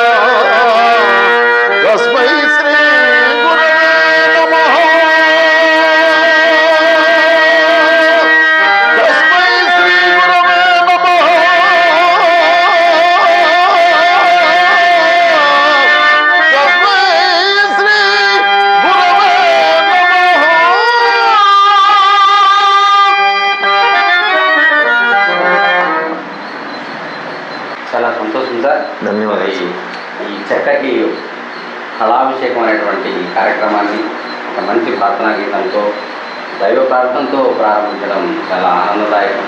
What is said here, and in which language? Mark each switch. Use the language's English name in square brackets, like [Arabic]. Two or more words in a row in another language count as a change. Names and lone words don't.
[Sanskrit] తస్మై శ్రీ గురవే నమః తస్మై శ్రీ గురవే నమః తస్మై శ్రీ గురవే [Telugu] చాలా సంతోషం సార్. ధన్యవాదాలు. ఈ చక్కటి కళాభిషేకం అనేటువంటి ఈ కార్యక్రమాన్ని ఒక మంచి ప్రార్థనా గీతంతో దైవ ప్రార్థనతో ప్రారంభించడం చాలా ఆనందదాయకం.